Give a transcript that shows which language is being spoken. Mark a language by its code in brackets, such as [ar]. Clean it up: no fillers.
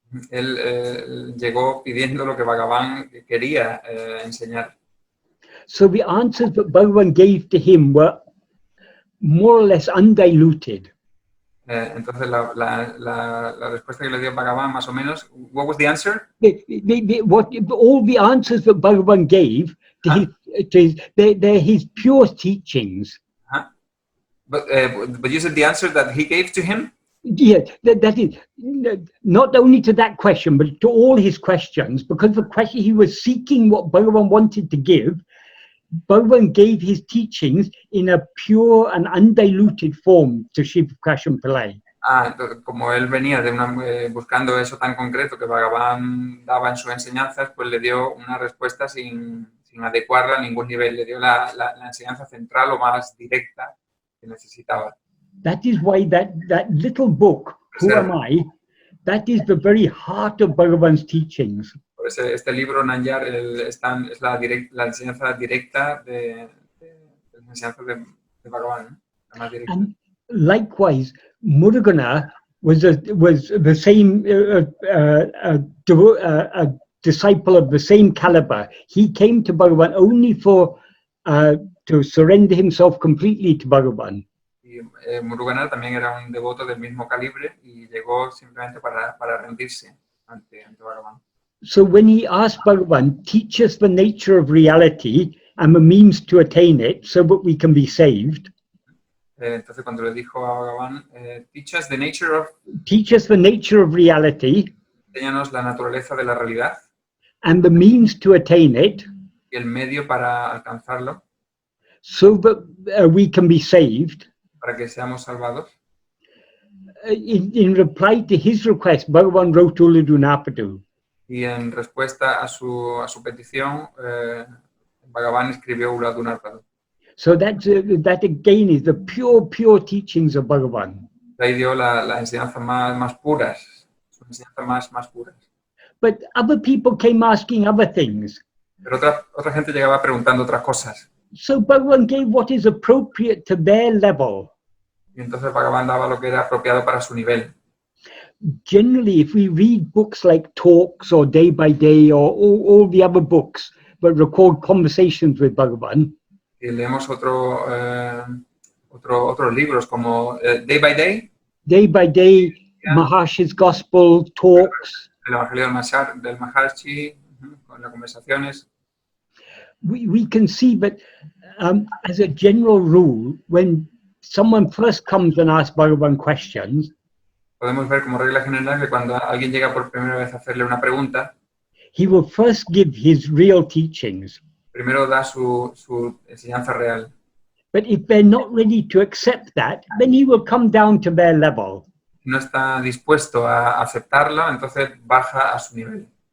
[es] Él llegó pidiendo lo que Bhagavan quería enseñar. [en] So the answers that Bhagavan gave to him were more or less undiluted. [es] Entonces la respuesta que le dio Bhagavan, más o menos, [en] what was the answer? All the answers that Bhagavan gave to they're his pure teachings. But you said the answer that he gave to him? Yeah, that is not only to that question, but to all his questions, because the question he was seeking what Bhagavan wanted to give. Bhagavan gave his teachings in a pure and undiluted form to Shiva Prashan Pillai. [es] Entonces, como él venía buscando eso tan concreto que Bhagavan daba en sus enseñanzas, pues le dio una respuesta sin adecuarla a ningún nivel. Le dio la enseñanza central o más directa que necesitaba. [en] That is why that little book, Who Am I, that is the very heart of Bhagavan's teachings. [es] Por eso este libro, Nanyar, es la enseñanza directa de la enseñanza de Bhagavan, la más directa. [en] And likewise, Murugana was the same a disciple of the same caliber. He came to Bhagavan only to surrender himself completely to Bhagavan. [es] Y Murugana también era un devoto del mismo calibre y llegó simplemente para rendirse ante Bhagavan. [en] So when he asked Bhagavan, teach us the nature of reality and the means to attain it so that we can be saved. [es] Entonces cuando le dijo a Bhagavan, [en] teach us the nature of reality. [es] Enséñanos la naturaleza de la realidad. [en] And the means to attain it. [es] Y el medio para alcanzarlo. [en] So that we can be saved. [es] Para que seamos salvados. [en] In reply to his request, Bhagavan wrote Uludunapadu. [es] Y en respuesta a su petición, Bhagavan escribió Uladunarpadu. [en] So that again is the pure teachings of Bhagavan. [es] Ahí dio la enseñanza más puras, su enseñanza más puras. [en] But other people came asking other things. [es] Pero otra gente llegaba preguntando otras cosas. [en] So Bhagavan gave what is appropriate to their level. [es] Y entonces Bhagavan daba lo que era apropiado para su nivel. [en] Generally, if we read books like Talks or Day by Day or all the other books that record conversations with Bhagavan, [es] y leemos otros libros como Day by Day, [en] yeah. Maharshi's Gospel, Talks, [es] el Evangelio del Maharshi, con las conversaciones. [en] We can see that as a general rule, when someone first comes and asks Bhagavan questions, [es] podemos ver como regla general que cuando alguien llega por primera vez a hacerle una pregunta, [en] he will first give his real teachings. [es] Primero da su enseñanza real. [en] But if they're not ready to accept that, then he will come down to their level. [es] Si no está dispuesto a aceptarlo, entonces baja a su nivel.